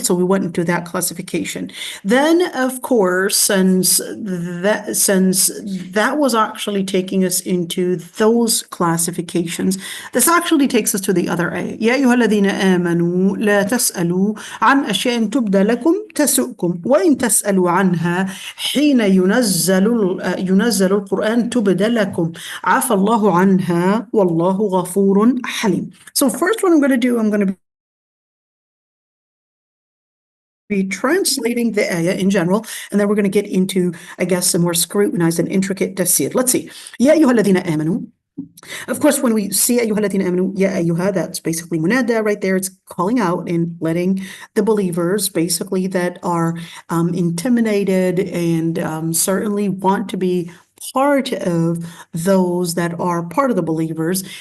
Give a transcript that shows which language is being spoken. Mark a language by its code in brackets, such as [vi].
[en] So we went into that classification. Then, of course, since that was actually taking us into those classifications, this actually takes us to the other ayah. [ar] يا أيها الذين آمنوا لا تسألوا عن أشياء تبدى لكم تسؤكم وإن تسألوا عنها حين ينزل القرآن تبدى لكم عفى الله عنها والله غفور حليم. [en] So first what I'm going to be translating the ayah in general, and then we're going to get into, I guess, some more scrutinized and intricate tafsir. Let's see. [ar] يا أيها الذين آمنوا. [en] Of course, when we see [ar] أيها الذين آمنوا, يا أيها, [en] that's basically munada right there. It's calling out and letting the believers, basically, that are intimidated and certainly want to be part of those that are part of the believers.